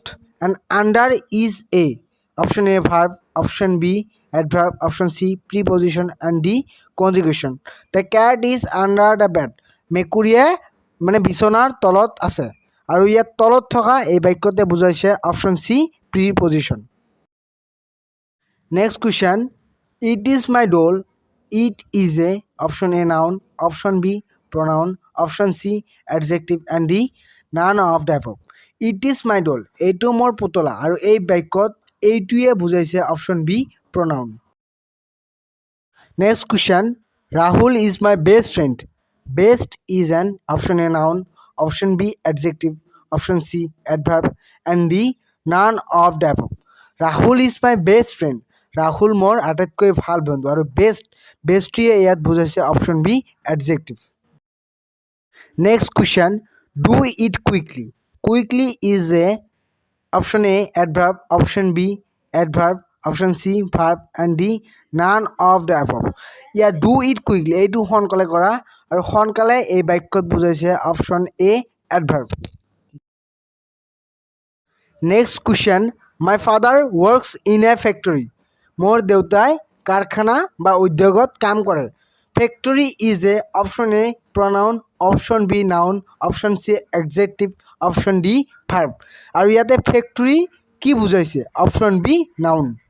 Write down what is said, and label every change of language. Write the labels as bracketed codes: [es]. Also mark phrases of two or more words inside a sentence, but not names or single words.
[en] And under is a option a verb, option b adverb, option c preposition and d conjunction. The cat is under the bed, [as] মেকুৰীয়ে মানে বিচনাৰ তলত আছে আৰু ইয়াত তলত থকা এই বাক্যতে বুজাইছে [en] option c preposition. Next question it is my doll. It is a option a noun, option b pronoun, option c adjective and d none of the above. It is my doll, [as] এইটো মোৰ পুতলা আৰু এই বাক্যত এইটোৱে বুজাইছে [en] option b pronoun. Next question Rahul is my best friend. Best is an option a noun, option b adjective, option c adverb and d none of the above. Rahul is my best friend, [as] ৰাহুল মোৰ আটাইতকৈ ভাল বন্ধু আৰু বেষ্টটিয়ে ইয়াত বুজাইছে [en] option b adjective. Next question do it quickly. Quickly is a option a adverb, option b adverb, option c verb and d none of the above. [as] ইয়াত [en] do it quickly [as] এইটো সোনকালে কৰা আৰু সোনকালে এই বাক্যত বুজাইছে [en] option a adverb. Next question my father works in a factory. [as] মোৰ দেউতাই কাৰখানা বা উদ্যোগত কাম কৰে। [en] Factory is a option a pronoun, option b noun, option c adjective, option d verb [as] আৰু ইয়াতে ফেক্টৰী কি বুজাইছে [en] option b noun.